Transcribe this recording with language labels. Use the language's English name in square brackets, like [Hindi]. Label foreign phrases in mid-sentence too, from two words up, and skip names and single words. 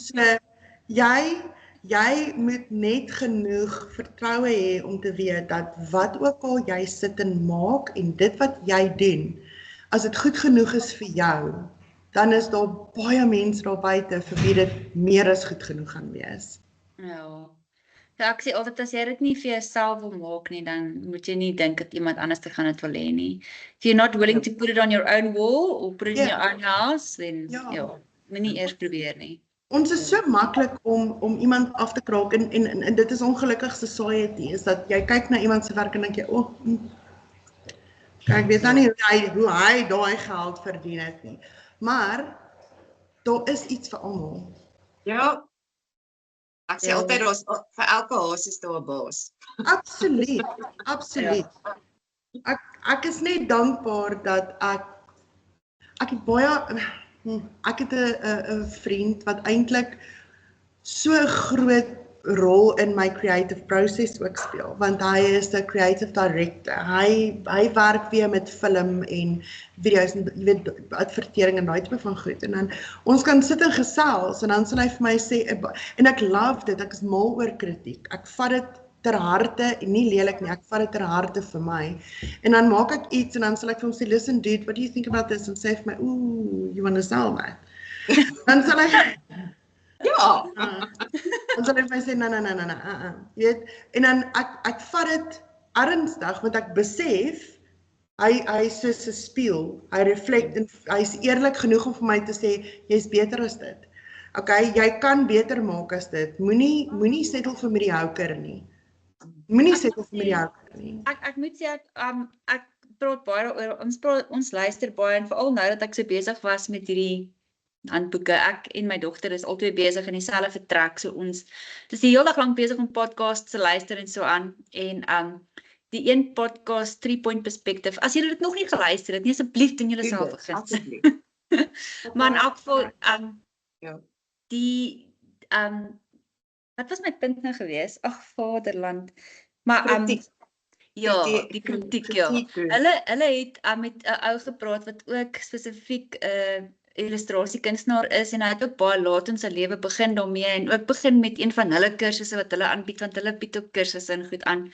[Afrikaans] So, jy moet net genoeg vertroue hê om te weet dat wat ook al jy sit en maak en dit wat jy doen, as dit goed genoeg is vir jou, dan is daar baie mense daar buite vir wie dit meer as goed genoeg gaan wees. Ja. So ek sê altyd as jy dit nie vir jouself wil maak nie, dan moet jy nie dink dat iemand anders te gaan dit wil hê nie. [English] If you're not willing to put it on your own wall or put it in your own house, then [Afrikaans] moenie eers probeer nie. Ons is so maklik om iemand af te kraak en dit is ongelukkig society, is dat jy kyk na iemand se werk en dink jy, kyk, weet nou nie hoe hy daai geld verdien het nie. Maar daar is iets vir almal. Ja. Ek sê altyd vir elke haas is daar 'n baas. Absoluut, absoluut. Ek is net dankbaar dat ek het baie ek het 'n vriend wat eintlik so 'n groot rol in my [English] creative process [Afrikaans] ook speel, want hy is 'n [English] creative director. [Afrikaans] Hy werk weer met film en video's en jy weet advertering en daai tipe van goed. En dan ons kan sit en gesels en dan sal hy vir my sê en ek love dit, ek is mal oor kritiek. Ek vat dit ter harte en nie lelik nie, ek vat dit ter harte vir my. En dan maak ek iets en dan sal ek vir hom sê, [English] listen dude, what do you think about this? [Afrikaans] En sê vir my, [English] you want to sell that? [Afrikaans] Dan sal hy dan sal hy vir my sê, nee, jy weet, en dan ek vat dit, ernstig want ek besef hy is soos 'n spieël. Hy reflect en hy is eerlik genoeg om vir my te sê jy's beter as dit. Okay, jy kan beter maak as dit. Moenie settle vir mediocre nie. Moenie settle vir mediocre nie. Ek moet sê ek praat baie daaroor. Ons luister baie en veral nou dat ek so besig was met hierdie handboeke. Ek en my dogter is albei besig in dieselfde vertrek. So ons dis die hele dag lank besig om podcasts te luister en so aan. En die een podcast 3-point perspective. As julle dit nog nie geluister het nie, asseblief doen julle self 'n guns. Maar in elk geval Ja. die wat was my punt nou gewees? Ag vaderland. Maar ja, die kritiek ja. Hulle het met 'n ou gepraat wat ook spesifiek illustrasiekunstenaar is en hy het ook baie laat in sy lewe begin daarmee en ook begin met een van hulle kursusse wat hulle aanbied want hulle bied ook kursusse en goed aan.